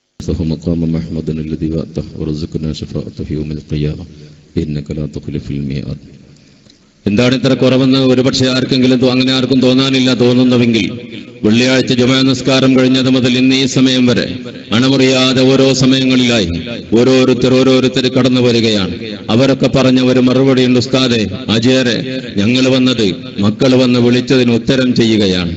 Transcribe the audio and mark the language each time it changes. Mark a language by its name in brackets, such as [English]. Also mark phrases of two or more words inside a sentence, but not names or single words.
[Arabic] وبعثه مقاما محمودا الذي وعدته وارزقنا شفاعته يوم القيامة إنك لا تخلف الميعاد. [Malayalam] എന്താണ് ഇത്ര കുറവെന്ന് ഒരുപക്ഷെ ആർക്കെങ്കിലും അങ്ങനെ ആർക്കും തോന്നാനില്ല. തോന്നുന്നുവെങ്കിൽ വെള്ളിയാഴ്ച ജുമാ നിസ്കാരം കഴിഞ്ഞത് മുതൽ ഇന്ന് ഈ സമയം വരെ അണമുറിയാതെ ഓരോ സമയങ്ങളിലായി ഓരോരുത്തർ കടന്നു വരികയാണ്. അവരൊക്കെ പറഞ്ഞ ഒരു മറുപടിയുണ്ട്, ഉസ്താദെ അജയരെ, ഞങ്ങൾ വന്നത് മക്കൾ വന്ന് വിളിച്ചതിന് ഉത്തരം ചെയ്യുകയാണ്.